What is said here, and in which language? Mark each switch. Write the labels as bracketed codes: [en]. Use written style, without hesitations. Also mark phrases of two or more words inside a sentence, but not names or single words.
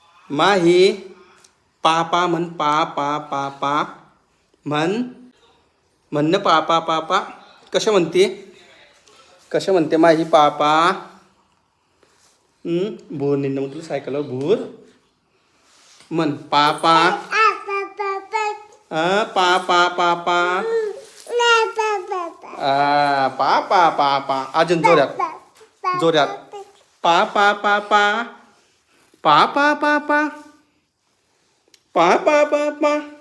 [mr] माही पा पा म्हण पा पा पा पा म्हण म्हणणं पा पा पा पा कशा म्हणते माही पा पा भूर निघणं मग तुला सायकलवर भूर म्हण पा पा पा पा पा पा पा पा पा पा अजून जोरात पा पा पा पा पा पा पा पा पा पा पा पा